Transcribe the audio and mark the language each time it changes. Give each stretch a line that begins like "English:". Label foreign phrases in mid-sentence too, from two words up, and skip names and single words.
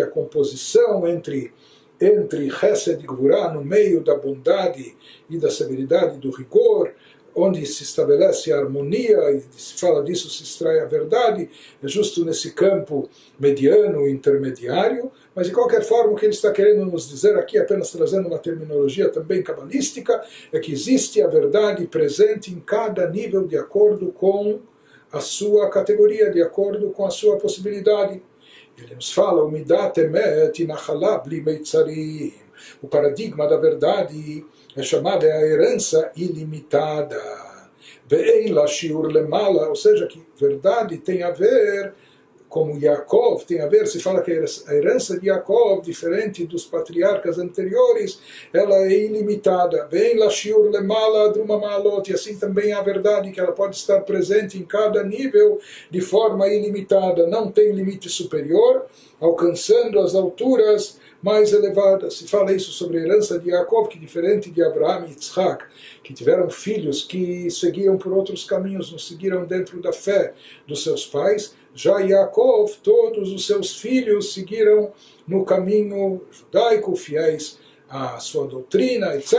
Portuguese: a composição entre Chesed e Gvurah, no meio da bondade e da severidade, do rigor, onde se estabelece a harmonia, e se fala disso, se extrai a verdade, é justo nesse campo mediano, intermediário, mas de qualquer forma o que ele está querendo nos dizer aqui, apenas trazendo uma terminologia também cabalística, é que existe a verdade presente em cada nível de acordo com a sua categoria, de acordo com a sua possibilidade. Ele nos fala, o
Hebrew: מידת אמת נחלה בלי מצרים.
Portuguese: O paradigma da verdade é chamada a herança ilimitada.
Hebrew: ואין לה שיעור למעלה,
Portuguese: ou seja, que verdade tem a ver, como Yaakov tem a ver, se fala que a herança de Yaakov, diferente dos patriarcas anteriores, ela é ilimitada.
Hebrew: ואין לה שיעור למעלה דרומה מעלות,
Portuguese: e assim também a verdade que ela pode estar presente em cada nível de forma ilimitada, não tem limite superior, alcançando as alturas mais elevadas. Se fala isso sobre a herança de Yaakov, que diferente de Abraão e Yitzhak, que tiveram filhos que seguiam por outros caminhos, não seguiram dentro da fé dos seus pais, já Yaakov, todos os seus filhos seguiram no caminho judaico, fiéis à sua doutrina, etc.